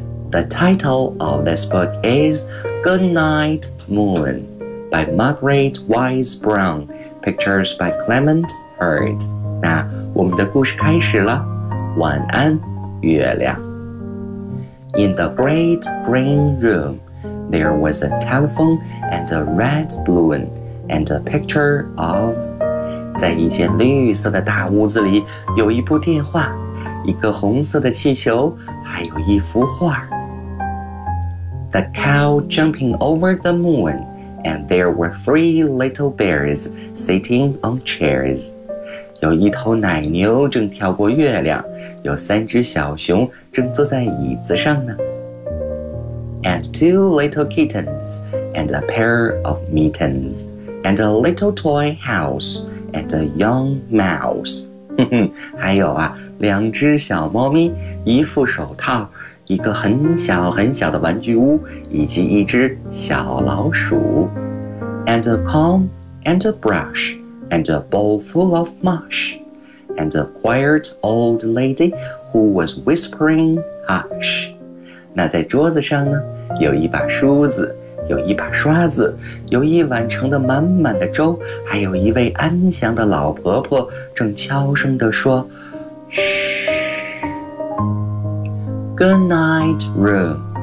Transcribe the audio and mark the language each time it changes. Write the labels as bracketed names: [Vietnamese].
[English] The title of this book is Good Night Moon by Margaret Wise Brown Pictures by Clement Hurd。 [Chinese] 那我们的故事开始了，晚安月亮。 [English] In the great green room, there was a telephone and a red balloon and a picture of... [Chinese] 在一间绿色的大屋子里有一部电话，一个红色的气球，还有一幅画。 [English] The cow jumping over the moon, and there were three little bears sitting on chairs. [Chinese] 有一头奶牛正跳过月亮，有三只小熊正坐在椅子上呢。 [English] And two little kittens, and a pair of mittens, and a little toy house, and a young mouse. [Chinese] 还有啊，两只小猫咪，一副手套，一个很小很小的玩具屋，以及一只小老鼠。 [English] And a comb and a brush. And a bowl full of mush, and a quiet old lady who was whispering hush. [Chinese] 那在桌子上呢，有一把梳子，有一把刷子，有一碗盛得满满的粥，还有一位安详的老婆婆正悄声地说 [English] ，Shh. Good night, room.